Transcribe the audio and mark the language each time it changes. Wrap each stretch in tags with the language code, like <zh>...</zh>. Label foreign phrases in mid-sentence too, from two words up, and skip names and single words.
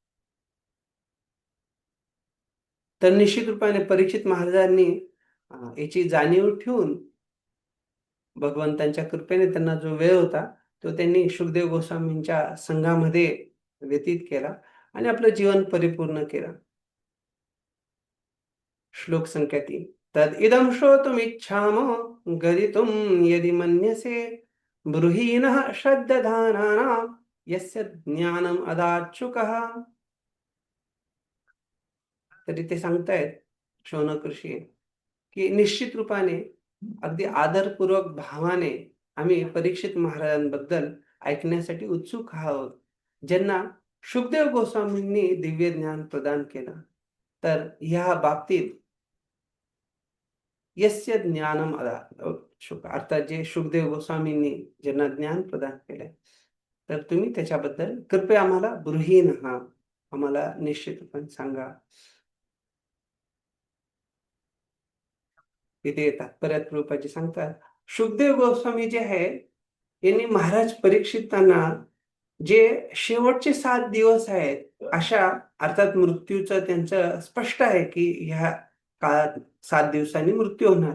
<mr>तर निश्चित रूपाने परीक्षित महाराजांनी याची जाणीव ठेवून भगवंतांच्या कृपेने त्यांना जो वेळ होता, तो त्यांनी शुकदेव गोस्वामींच्या संघामध्ये व्यतीत केला आणि आपलं जीवन परिपूर्ण केलं. श्लोक संख्या 3.</mr> <sa>तदिदं श्रोतुमिच्छामो गदितुं यदि मन्यसे ब्रूहि नः श्रद्दधानानां यस्य ज्ञानम् अदाच्युकः.</sa> <mr>तरी ते सांगतायत शौनक ऋषी, की निश्चित रूपाने अगदी आदरपूर्वक भावाने आम्ही परीक्षित महाराजांबद्दल ऐकण्यासाठी उत्सुक आहोत, ज्यांना शुकदेव गोस्वामींनी दिव्य ज्ञान प्रदान केलं. तर ह्या बाबतीत</mr> <sa>यस्य ज्ञानम शुक</sa> <mr>अर्थात जे शुकदेव गोस्वामींनी ज्यांना ज्ञान प्रदान केलंय, तर तुम्ही त्याच्याबद्दल कृपया आम्हाला ब्रूहीणः आम्हाला निश्चित रूपाने सांगा. तिथे तात्पर्यात प्रभुपादजी सांगतात, शुकदेव गोस्वामी जे आहे, यांनी महाराज परीक्षितांना जे शेवटचे 7 दिवस आहेत, अशा अर्थात मृत्यूचं त्यांचं स्पष्ट आहे, की ह्या काळात 7 दिवसांनी मृत्यू होणार.</mr>